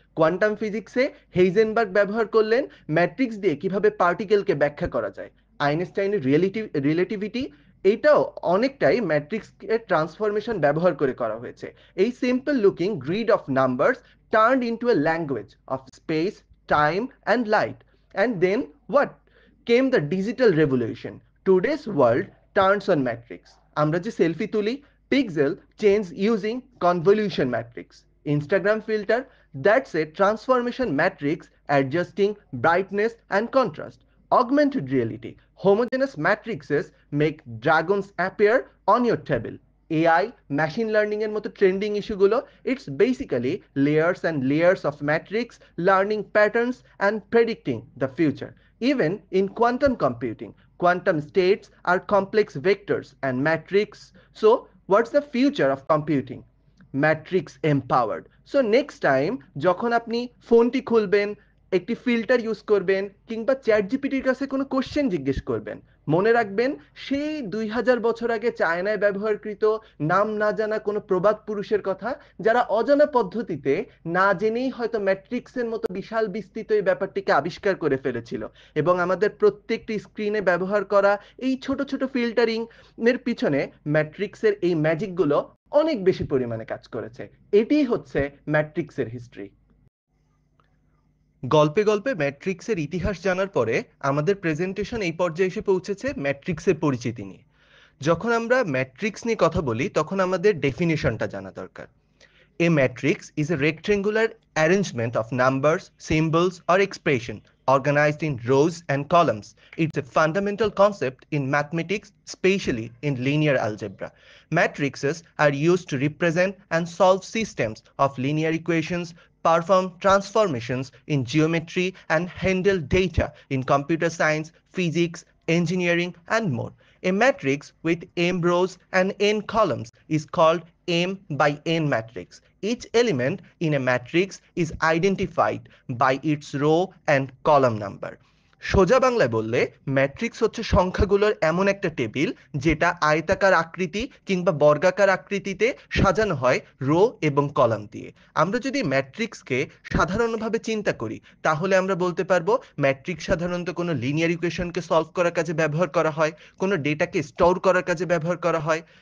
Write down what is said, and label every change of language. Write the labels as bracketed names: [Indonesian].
[Bangla] Quantum ফিজিক্সে হেইজেনবার্গ ব্যবহার করলেন ম্যাট্রিক্স দিয়ে কিভাবে পার্টিকেলকে ব্যাখ্যা করা যায়। আইনস্টাইনের রিলেটিভিটি, এইটাও অনেকটাই ম্যাট্রিক্স এর ট্রান্সফরমেশন ব্যবহার করে করা হয়েছে। [English] এই simple looking grid of numbers turned into a language of space, time and light. And then what? Came the digital revolution. Today's world turns on matrix. [Bangla] আমরা যে সেলফি তুলি, [English] Pixel change using convolution matrix, Instagram filter, that's a transformation matrix adjusting brightness and contrast, augmented reality, homogeneous matrices make dragons appear on your table. AI, machine learning [Bangla] এর মতো trending ইস্যুগুলো, [English] It's basically layers and layers of matrix learning patterns and predicting the future. Even in quantum computing, quantum states are complex vectors and matrix. So what's the future of computing? Matrix empowered. So next time [Bangla] যখন আপনি ফোনটি খুলবেন, একটি filter use করবেন কিংবা chat জিপিটির কাছে কোনো question জিজ্ঞেস করবেন, মনে রাখবেন সেই 2000 বছর আগে চায়নায় ব্যবহারকৃত নাম না জানা কোনো প্রবাদ পুরুষের কথা, যারা অজানা পদ্ধতিতে না জেনেই হয়তো ম্যাট্রিক্সের মতো বিশাল বিস্তৃত এই ব্যাপারটিকে আবিষ্কার করে ফেলেছিল এবং আমাদের প্রত্যেকটি স্ক্রিনে ব্যবহার করা এই ছোট ছোট ফিল্টারিং এর পিছনে ম্যাট্রিক্সের এই ম্যাজিকগুলো অনেক বেশি পরিমাণে কাজ করেছে। এটিই হচ্ছে ম্যাট্রিক্সের হিস্ট্রি। গল্পে গল্পে ম্যাট্রিক্সের ইতিহাস জানার পরে আমাদের প্রেজেন্টেশন এই পর্যায়ে এসে পৌঁছেছে ম্যাট্রিক্সের পরিচিতি নিয়ে। যখন আমরা ম্যাট্রিক্স নিয়ে কথা বলি তখন আমাদের ডেফিনিশনটা জানা দরকার। [English] A matrix is a rectangular arrangement of numbers, symbols, or expression organized in rows and columns. It's a fundamental concept in mathematics, especially in linear algebra. Matrices are used to represent and solve systems of linear equations, perform transformations in geometry, and handle data in computer science, physics, engineering, and more. A matrix with m rows and n columns is called m by n matrix. Each element in a matrix is identified by its row and column number. [Bangla] সোজা বাংলায় বললে matrix হচ্ছে সংখ্যাগুলোর এমন একটা table যেটা আয়তাকার আকৃতি কিংবা বর্গাকার আকৃতিতে সাজানো হয় রো এবং কলাম দিয়ে। আমরা যদি ম্যাট্রিক্সকে সাধারণভাবে চিন্তা করি তাহলে আমরা বলতে পারবো ম্যাট্রিক্স সাধারণত কোনো লিনিয়ার ইকুয়েশনকে সলভ করার কাজে ব্যবহার করা হয়, কোনো ডেটাকে স্টোর করার কাজে ব্যবহার করা হয়।